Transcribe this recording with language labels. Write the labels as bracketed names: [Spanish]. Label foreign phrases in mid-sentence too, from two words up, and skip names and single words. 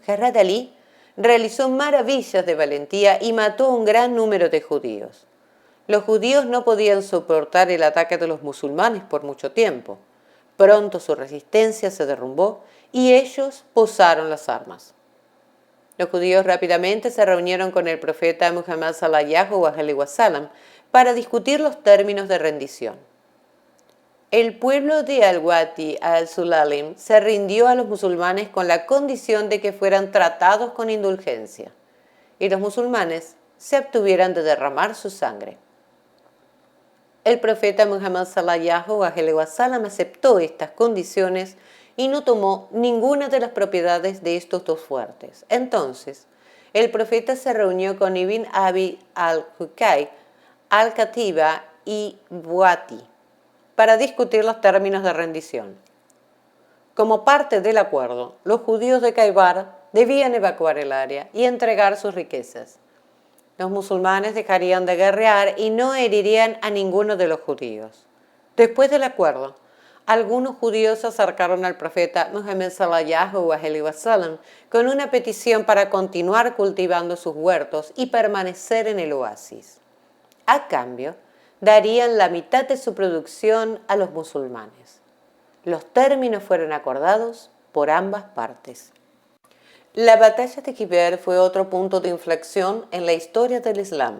[Spanish] Hazrat Ali realizó maravillas de valentía y mató a un gran número de judíos. Los judíos no podían soportar el ataque de los musulmanes por mucho tiempo. Pronto su resistencia se derrumbó y ellos posaron las armas. Los judíos rápidamente se reunieron con el profeta Muhammad [Arabic] صلى الله عليه وسلم [Spanish] para discutir los términos de rendición. El pueblo de Al-Wati al-Sulalim se rindió a los musulmanes con la condición de que fueran tratados con indulgencia y los musulmanes se abstuvieran de derramar su sangre. El profeta Muhammad [Arabic] صلى الله عليه وسلم [Spanish] aceptó estas condiciones y no tomó ninguna de las propiedades de estos 2 fuertes. Entonces, el profeta se reunió con Ibn Abi al-Hukay, al-Katiba y Buati para discutir los términos de rendición. Como parte del acuerdo, los judíos de Khaybar debían evacuar el área y entregar sus riquezas. Los musulmanes dejarían de guerrear y no herirían a ninguno de los judíos. Después del acuerdo, algunos judíos se acercaron al profeta Muhammad [Arabic] صلى الله عليه وسلم [Spanish] con una petición para continuar cultivando sus huertos y permanecer en el oasis. A cambio, darían la mitad de su producción a los musulmanes. Los términos fueron acordados por ambas partes. La batalla de Khaybar fue otro punto de inflexión en la historia del Islam.